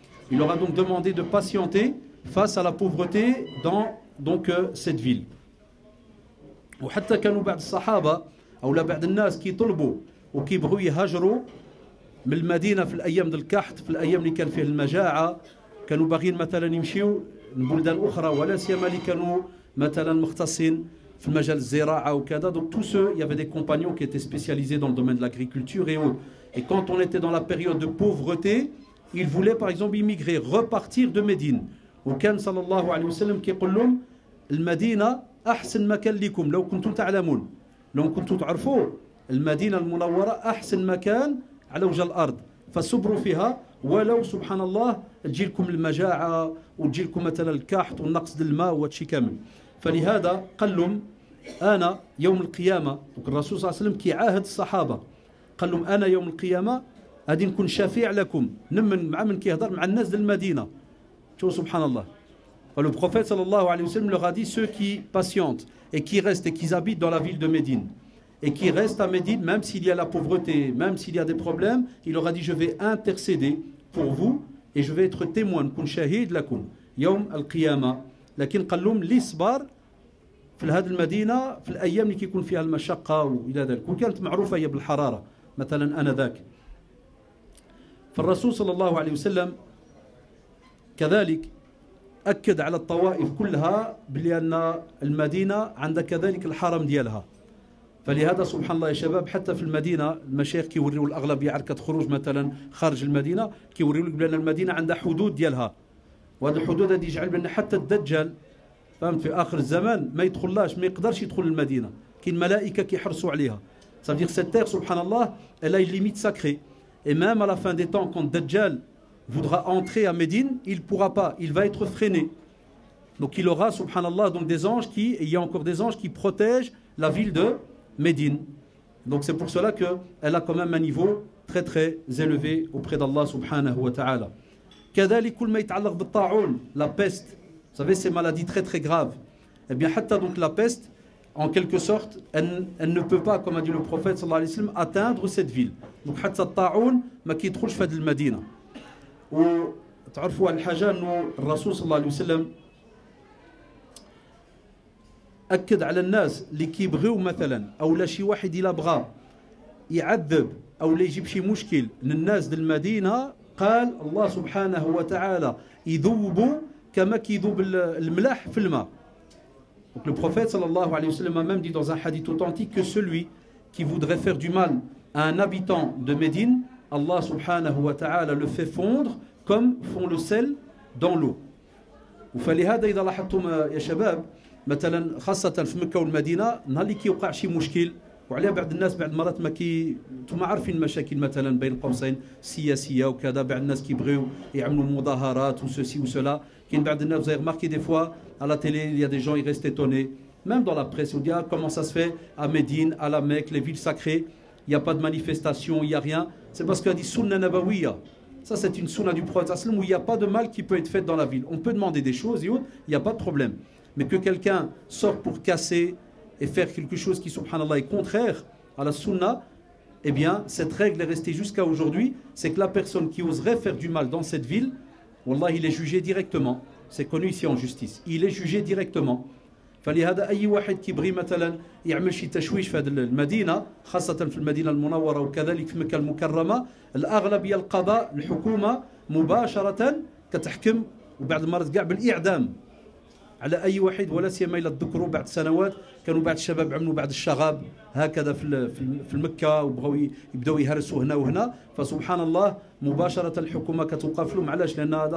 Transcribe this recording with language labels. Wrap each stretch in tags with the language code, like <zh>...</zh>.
<fr>Il leur a donc demandé de patienter face à la pauvreté dans cette ville.</fr> <ar>وحتى كانوا بعض الصحابة أو بعض الناس كيطلبوا وكيبغوا يهاجروا من المدينة في الأيام ديال الكحت، في الأيام اللي كان فيه المجاعة، كانوا باغيين مثلا يمشيو لبلدان أخرى، ولا سيما اللي كانوا مثلا مختصين في المجال الزراعة وكذا.</ar> <fr>Donc tous ceux, il y avait des compagnons qui étaient spécialisés dans le domaine de l'agriculture et autres. Et quand on était dans la période de pauvreté, ils voulaient par exemple immigrer, repartir de Médine.</fr> <ar>وكان صلى الله عليه وسلم كيقول لهم المدينة أحسن مكان لكم لو كنتم تعلمون، لو كنتم تعرفوا المدينة المنورة أحسن مكان على وجه الأرض، فصبروا فيها ولو سبحان الله تجيلكم المجاعة وتجيلكم مثلا الكحت والنقص الماء وهادشي كامل. فلهذا قال لهم أنا يوم القيامة، الرسول صلى الله عليه وسلم كيعاهد الصحابة قال لهم أنا يوم القيامة غادي نكون شفيع لكم. نمن مع من كيهضر مع الناس ديال المدينة. شوفوا سبحان الله.</ar> <fr>Le prophète sallallahu alayhi wa sallam leur a dit ceux qui patientent et qui restent et qui habitent dans la ville de Médine et qui restent à Médine, même s'il y a la pauvreté, même s'il y a des problèmes, il leur a dit je vais intercéder pour vous et je vais être témoin,</fr> <ar>نكون شهيد لكم يوم القيامة. لكن قال لهم لي صبر في هذه المدينة في الأيام اللي كيكون فيها المشقة وإلى ذلك، وكانت معروفة هي بالحرارة مثلا آنذاك. فالرسول صلى الله عليه وسلم كذلك أكد على الطوائف كلها بأن المدينة عندها كذلك الحرم ديالها. فلهذا سبحان الله يا شباب حتى في المدينة المشايخ كيوريو الأغلبية عركة خروج مثلا خارج المدينة كيوريو لك بأن المدينة عندها حدود ديالها، وهذه الحدود هذه يجعل بأن حتى الدجال فهمت في آخر الزمان ما يدخلش، ما يقدرش يدخل المدينة، كاين ملائكة كيحرسوا عليها.</ar> <fr>Ça veut dire cette terre subhanallah elle a une limite sacrée et même à la fin des temps quand Dajjal voudra entrer à Médine, il ne pourra pas, il va être freiné. Donc il aura, subhanallah, donc des anges il y a encore des anges qui protègent la ville de Médine. Donc c'est pour cela qu'elle a quand même un niveau très très élevé auprès d'Allah subhanahu wa ta'ala.</fr> <ar>كذلك كل ما يتعلق بالطاعون,</ar> <fr>la peste, vous savez ces maladies très très graves. Eh bien حتى donc la peste, en quelque sorte, elle ne peut pas, comme a dit le prophète sallallahu alayhi wa sallam, atteindre cette ville.</fr> <ar>Donc حتى الطاعون ما كيدخلش في هذه المدينة. وتعرفوا الحاجة أنه الرسول صلى الله عليه وسلم أكد على الناس اللي كيبغيو مثلا أو لا شي واحد إلا بغى يعذب أو لا يجيب شي مشكل للناس ديال المدينة، قال الله سبحانه وتعالى يذوبوا كما كيذوب الملح في الماء.</ar> <fr>Donc le prophète sallallahu alayhi wa sallam a même dit dans un hadith authentique que celui qui voudrait faire du mal à un habitant de Médine, Allah subhanahu wa ta'ala le fait fondre comme font le sel dans l'eau.</fr> <ar>وفلهذا إذا لاحظتم يا شباب مثلا خاصة في مكة والمدينة نهار اللي كيوقع شي مشكل وعليها بعض الناس</ar> <fr>بعض المرات ما انتم عارفين المشاكل مثلا بين قوسين سياسيه وكذا بعض الناس كيبغيو يعملوا مظاهرات وسوسي وسلا كاين بعض الناس vous avez remarqué des fois à la télé il y a des gens ils restent étonnés même dans la presse on dit ah, comment ça se fait à Médine à la Mecque les villes sacrées il n'y a pas de manifestation il n'y a rien c'est parce qu'il y a des sunna nabawiya ça c'est une sunna du prophète où il n'y a pas de mal qui peut être fait dans la ville on peut demander des choses et autres il n'y a pas de problème mais que quelqu'un sorte pour casser et faire quelque chose qui, subhanallah, est contraire à la sunna, eh bien, cette règle est restée jusqu'à aujourd'hui, c'est que la personne qui oserait faire du mal dans cette ville, wallah, il est jugé directement. C'est connu ici en justice. Il est jugé directement.</fr> <ar>فلهذا أي واحد كيبغي مثلا يعمل شي تشويش في هذه المدينة خاصة في المدينة المنورة وكذلك في مكة المكرمة الأغلبية القضاء الحكومة مباشرة كتحكم وبعض المرات كاع بالإعدام على اي واحد ولا سيما الا تذكروا بعد سنوات كانوا بعض الشباب عملوا بعض الشغاب هكذا في المكه وبغاو يبداو يهرسوا هنا وهنا فسبحان الله مباشره الحكومه كتوقف لهم علاش لان</ar>